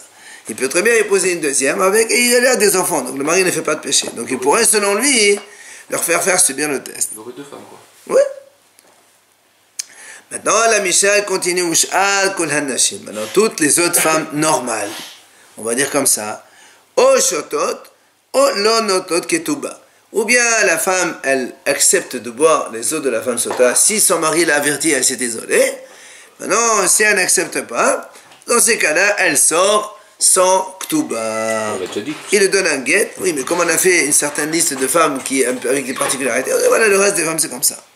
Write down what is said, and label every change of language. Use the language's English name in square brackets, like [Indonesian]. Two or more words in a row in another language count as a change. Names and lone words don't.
[French] Il peut très bien épouser une deuxième avec et il a des enfants, donc le mari ne fait pas de péché. Donc il pourrait selon lui leur faire subir le test. Il aurait deux femmes quoi. Oui. Maintenant la Mishnah continue maintenant toutes les autres femmes normales, on va dire comme ça. [Hebrew] או שותות או לא נוטלות כתובה. [French] Ou bien la femme, elle accepte de boire les eaux de la femme sota si son mari l'a avertie, elle s'est isolée. Maintenant, si elle n'accepte pas, dans ces cas-là, elle sort sans ktuba. Il lui donne un guet. Oui, mais comme on a fait une certaine liste de femmes qui, avec des particularités, voilà, le reste des femmes, c'est comme ça.